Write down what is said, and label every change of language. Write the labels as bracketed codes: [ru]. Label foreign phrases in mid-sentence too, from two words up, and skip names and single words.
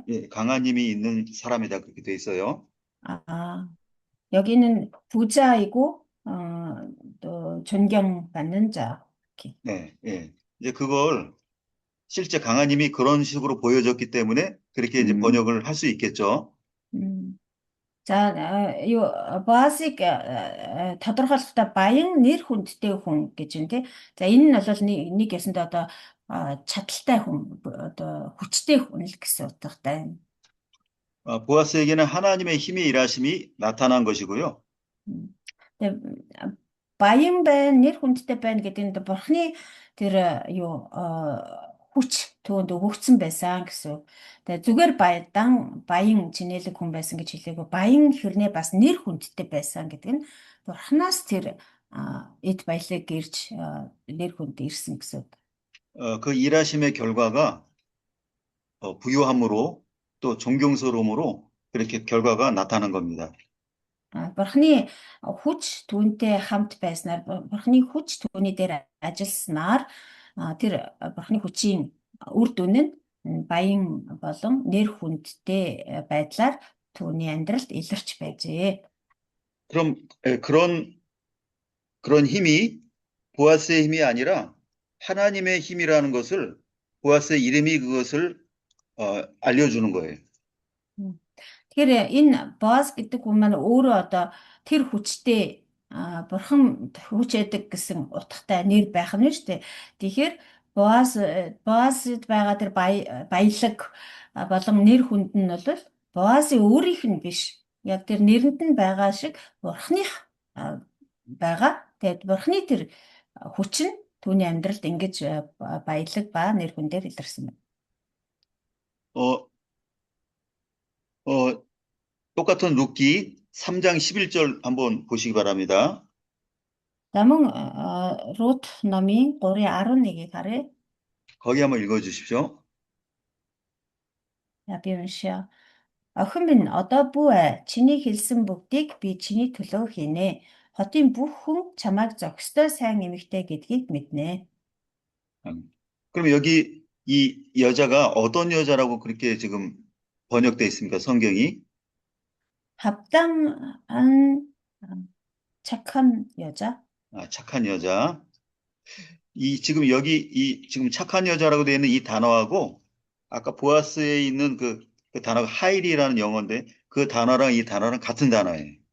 [ko] 예, 강한 힘이 있는 사람이다 그렇게 되어 있어요. 여기는 부자이고 또 존경받는 자. 이렇게. 네, 예. 이제 그걸 실제 강한 힘이 그런 식으로 보여졌기 때문에 그렇게 이제 번역을 할 수 있겠죠. [mn] За, Боасыг тодорхойлохдоо баян нэр хүндтэй хүн гэж байна тий. За, энэ нь бол нэг ясандаа одоо чадaltaй хүн, одоо хүчтэй хүн л гэсэн утгатай. [ko] 보아스에게는 하나님의 힘의 일하심이 나타난 것이고요. [mn] Тэгээ баян байна, нэр хүндтэй байна гэдэг нь бурхны тэр хүч түүнд өгөгдсөн байсан гэсэн үг. Тэгээ зүгээр баян чинэлэг хүн байсан гэж хэлээгүй. Баян хэрнээ бас нэр хүндтэй байсан гэдэг нь бурхнаас тэр эд баялаг ирж нэр хүнд ирсэн гэсэн үг. [ko] 그 일하심의 결과가 부유함으로 또 존경스러움으로 그렇게 결과가 나타난 겁니다. [mn] Бурхны хүч түүнтэй хамт байснаар, бурхны хүч түүний дээр ажилласнаар тэр бурхны хүчийн үр дүн нь баян болон нэр хүндтэй байдлаар түүний амьдралд илэрч байжээ. [ko] 그럼 그런 힘이 보아스의 힘이 아니라 하나님의 힘이라는 것을 보아스의 이름이 그것을 알려주는 거예요. [mn] Тэгэхээр энэ Боаз гэдэг хүн маань өөрөө одоо тэр хүчтэй бурхан хүч эдэг гэсэн утгатай нэр байх нь шүү дээ. Тэгэхээр Боазд байгаа тэр баялаг болон нэр хүнд нь бол Боазын өөрийнх нь биш. Яг тэр нэрэнд нь байгаа шиг бурханых байгаа. Тэгээд бурханы тэр хүч нь түүний амьдралд ингэж баялаг ба нэр хүндээр илэрсэн байна. [ko] 똑같은 룻기 3장 11절 한번 보시기 바랍니다. [mn] Даман Рут номын 3:11-ийг харъя. [ko] 거기 한번 읽어주십시오. [mn] Би уншия. Охин минь одоо бүү чиний хэлсэн бүгдийг би чиний төлөө хийнэ. Хотын бүх хүн чамайг зохистой сайн эмэгтэй гэдгийг мэднэ. [ko] 그럼 여기 이 여자가 어떤 여자라고 그렇게 지금 번역되어 있습니까? 성경이? 합당한 착한 여자. 착한 여자. 지금 지금 착한 여자라고 되어 있는 이 단어하고 아까 보아스에 있는 그 단어가 하일이라는 영어인데 그 단어랑 이 단어랑 같은 단어예요.